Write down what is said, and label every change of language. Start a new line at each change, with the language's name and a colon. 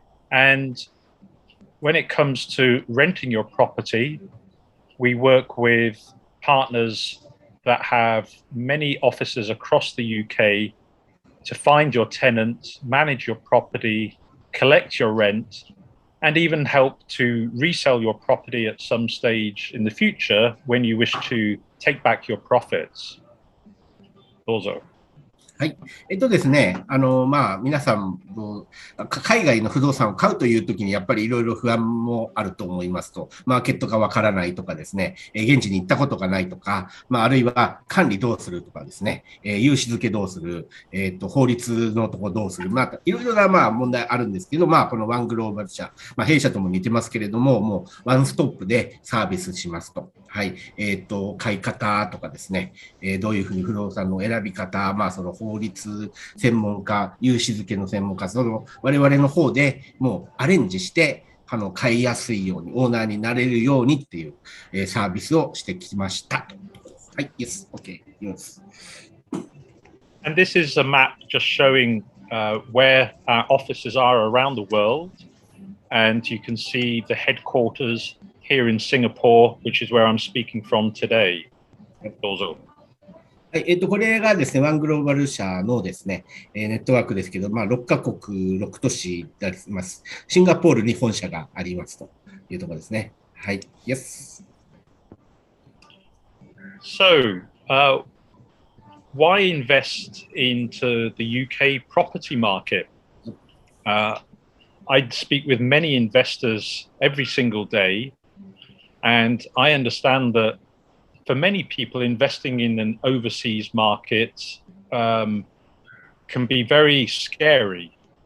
English: And when it comes to renting your property, we work with partners that have many offices across the UK to find your tenants, manage your property, collect your rent, and even help to resell your property at some stage in the future when you wish to take back your profits.
Japanese: どうぞ。はい。ですね、皆さん、海外の不動産を買うというときに、やっぱりいろいろ不安もあると思いますと、マーケットがわからないとかですね、現地に行ったことがないとか、あるいは管理どうするとかですね、融資付けどうする、法律のとこどうする、いろいろな問題あるんですけど、このワングローバル社、弊社とも似てますけれども、もうワンストップでサービスしますと。はい。買い方とかですね、どういうふうに不動産の選び方、その法律専門家、融資付けの専門家、その我々の方でもうアレンジして、買いやすいように、オーナーになれるようにっていう、サービスをしてきました。はい、
English: yes, okay, yes. And this is a map just showing where our offices are around the world. And you can see the headquarters here in Singapore, which is where I'm speaking from today.
Japanese: どうぞ。はい、これがですね、ワングローバル社のですね、ネットワークですけど、6カ国、6都市であります。シンガポールに本社がありますというところですね。はい、
English: Yes. So, why invest into the UK property market? I speak with many investors every single day, and I understand that for many people, investing in an overseas market can be very scary.